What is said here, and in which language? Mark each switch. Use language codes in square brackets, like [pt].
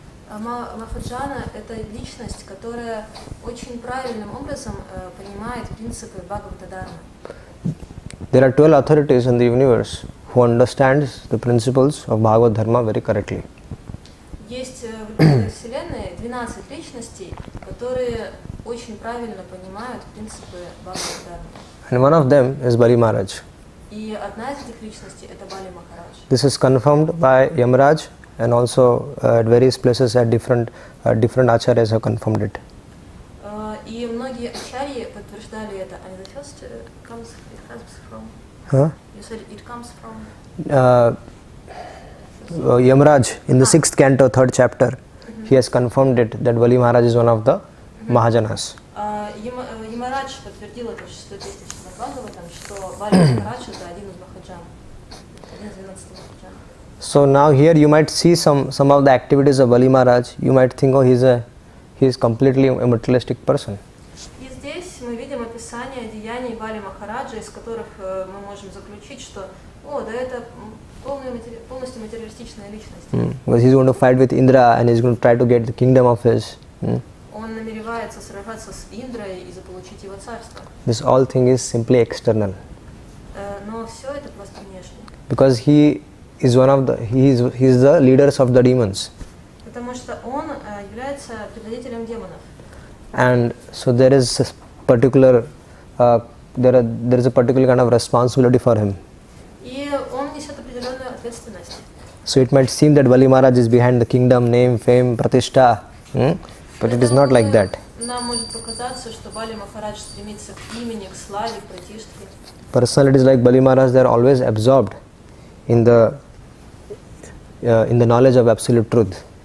[ru] Махаджана это личность, которая очень правильным образом понимает принципы Бхагавата Дharma. [en] There are 12 authorities in the universe who understands the principles of Bhagavad Dharma very correctly. [ru] Есть в Вселенной 12 личностей, которые очень правильно понимают принципы Бхагавата Дharma. [en] And one of them is Bali Maharaj. [ru] И одна из этих личностей это Бали Махарадж. [en] This is confirmed by Yamaraj and also at various places at different acharyas have confirmed it. [ru] И многие ачарьи подтверждали это. [en] And the first comes from. Huh? You said it comes from. Yamaraj in the 6th canto, 3rd chapter, he has confirmed it that Bali Maharaj is one of the Mahajanas. [ru] Ямарадж подтвердил это в 6 песне Бхагаватам, что Бали Махарадж это один из Махаджан, один из 12 Махаджан. [en] So now here you might see some of the activities of Bali Maharaj. You might think, oh, he is completely a materialistic person. [ru] И здесь мы видим описание деяний Бали Махараджа, из которых мы можем заключить, что, да это полностью материалистичная личность. [en] Because he's going to fight with Indra and he's going to try to get the kingdom of his. [ru] Он намеревается сражаться с Индрой и заполучить его царство. [en] This all thing is simply external. [ru] Но все это просто внешне. [en] Because he is the leaders of the demons. [ru] Потому что он является предводителем демонов. [en] And so there is a particular there is a particular kind of responsibility for him. [ru] И он несет определенную ответственность. [en] So it might seem that Bali Maharaj is behind the kingdom, name, fame, pratishtha, but it is not like that. [ru] Нам может показаться, что Бали Махарадж стремится к имени, к славе, к пратиштхе. [en] Personalities like Bali Maharaj, they are always absorbed in the knowledge of absolute truth.